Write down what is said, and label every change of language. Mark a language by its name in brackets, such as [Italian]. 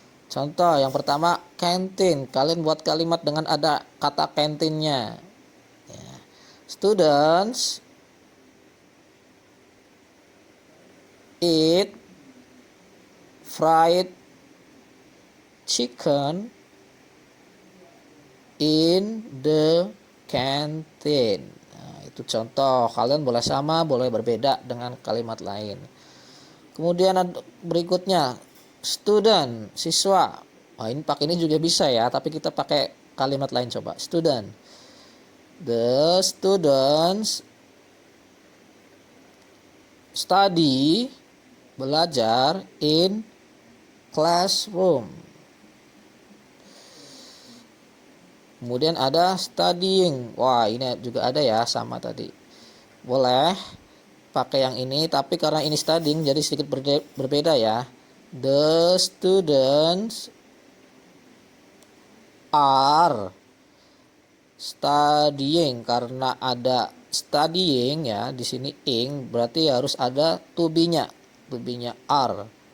[Indonesian] Contoh yang pertama canteen, kalian buat kalimat dengan ada kata canteen-nya. Ya. [English] Students eat fried chicken in the canteen. [Indonesian] Nah, itu contoh. Kalian boleh sama, boleh berbeda dengan kalimat lain. Kemudian berikutnya student, siswa. Ini juga bisa ya, tapi kita pakai kalimat lain coba. [English] Student. The students study, belajar in classroom. [Indonesian] Kemudian ada studying. Wah, ini juga ada ya, sama tadi. Boleh pakai yang ini, tapi karena ini studying jadi sedikit berbeda ya. [English] The students are studying, [Indonesian] karena ada studying ya di sini ing, berarti harus ada to be-nya. To be-nya are.